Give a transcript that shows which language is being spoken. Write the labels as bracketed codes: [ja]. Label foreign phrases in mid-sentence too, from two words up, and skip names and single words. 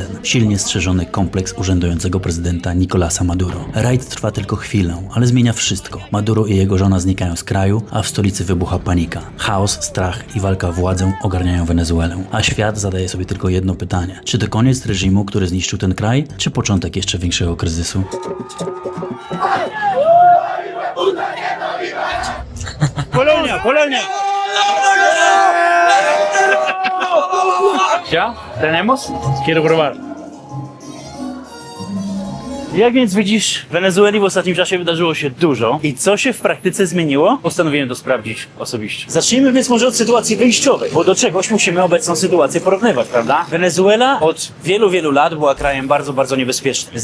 [pl] Silnie strzeżony kompleks urzędującego prezydenta Nicolasa Maduro. Rajd trwa tylko chwilę, ale zmienia wszystko. Maduro i jego żona znikają z kraju, a w stolicy wybucha panika. Chaos, strach i walka o władzę ogarniają Wenezuelę. A świat zadaje sobie tylko jedno pytanie. Czy to koniec reżimu, który zniszczył ten kraj, czy początek jeszcze większego kryzysu? Polonia, Polonia! [es] ¿Ya? ¿Tenemos? Quiero probar. [pl] Jak więc widzisz, w Wenezueli w ostatnim czasie wydarzyło się dużo. I co się w praktyce zmieniło? Postanowiłem to sprawdzić osobiście. Zacznijmy więc może od sytuacji wyjściowej, bo do czegoś musimy obecną sytuację porównywać, prawda? Wenezuela od wielu, wielu lat była krajem bardzo, bardzo niebezpiecznym.